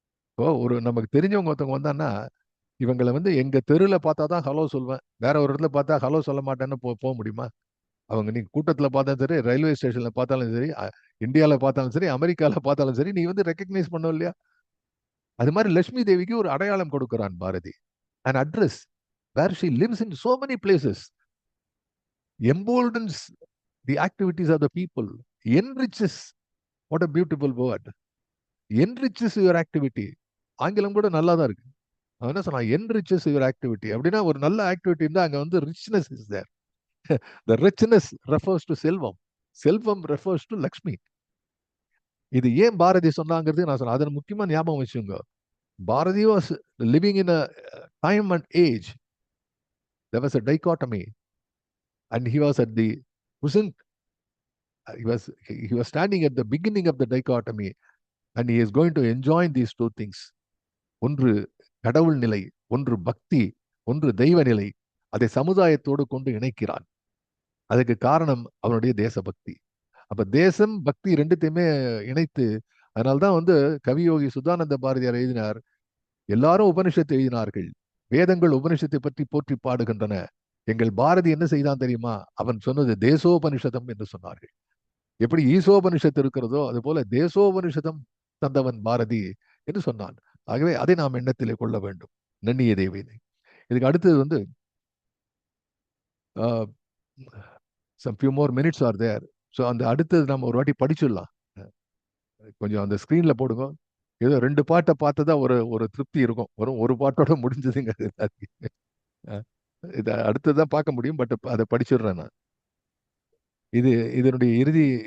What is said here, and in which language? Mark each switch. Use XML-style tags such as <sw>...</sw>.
<ta>இப்போ ஒரு நமக்கு தெரிஞ்சவங்க ஒருத்தவங்க வந்தான்னா, இவங்களை வந்து எங்க தெருல பார்த்தா தான் ஹலோ சொல்வேன். வேற ஒரு இடத்துல பார்த்தா ஹலோ சொல்ல மாட்டேன்னு போக முடியுமா? அவங்க நீ கூட்டத்துல பார்த்தாலும் சரி, ரயில்வே ஸ்டேஷன்ல பார்த்தாலும் சரி, இந்தியால பார்த்தாலும் சரி, அமெரிக்கால பார்த்தாலும் சரி, நீ வந்து ரெக்கக்னைஸ் பண்ணும் இல்லையா? அது மாதிரி லட்சுமி தேவிக்கு ஒரு அடையாளம் கொடுக்கிறான் Bharathi.</ta> <en>an address where she lives in so many places, emboldens the activities of the people, enriches. What a beautiful word. Enriches your activity.</en> <ta>ஆங்கிலம் கூட நல்லா தான் இருக்கு. அவன் என்ன சொன்னா,</ta> <en>enriches your activity</en> <ta>அப்படின்னா ஒரு நல்ல ஆக்டிவிட்டி இருந்தா அங்க வந்து</ta> <en>richness is there. The richness refers to</en> <ta>Selvam, Selvam</ta> <en>refers to Lakshmi.</en> <ta>இது ஏன் பாரதி சொன்னாங்கிறது நான் சொன்னேன். அதன் முக்கியமா ஞாபகம் வச்சுங்க.</ta> <en>Bharathi was living in a time and age. There was a dichotomy, and he was at the present. He was standing at the beginning of the dichotomy. And he is going to enjoy these two things.</en> <ta>ஒன்று கடவுள் நிலை, ஒன்று பக்தி, ஒன்று தெய்வ நிலை. அதை சமுதாயத்தோடு கொண்டு இணைக்கிறான். அதுக்கு காரணம் அவனுடைய தேசபக்தி. அப்ப தேசம் பக்தி ரெண்டுத்தையுமே இணைத்து, அதனால்தான் கவியோகி சுதானந்த பாரதியார் எழுதினார், எல்லாரும் உபனிஷத்தை எழுதினார்கள், வேதங்கள் உபனிஷத்தை பற்றி போற்றி பாடுகின்றன. எங்கள் பாரதி என்ன செய்தான் தெரியுமா? அவன் சொன்னது தேசோபனிஷதம் என்று சொன்னார்கள். எப்படி ஈசோபனிஷத்து இருக்கிறதோ அது போல தேசோபனிஷதம் தந்தவன் பாரதி என்று சொன்னான். ஆகவே அதை நாம் எண்ணத்திலே கொள்ள வேண்டும். நன்னிய தேவதை. இதுக்கு அடுத்தது</ta> <en>some few more minutes are there.</en> <ta>So அந்த அடுத்தது நம்ம ஒரு வாட்டி படிச்சிடலாம். கொஞ்சம் அந்த ஸ்க்ரீன்ல போடுங்க. ஏதோ 2 பாட்டை பார்த்ததா ஒரு திருப்தி இருக்கும். ஒரு பாட்டோட முடிஞ்சதுங்க. இதை அடுத்ததான் பார்க்க முடியும், பட் அதை படிச்சிடுறேன் நான். இதனுடைய இறுதி.</ta>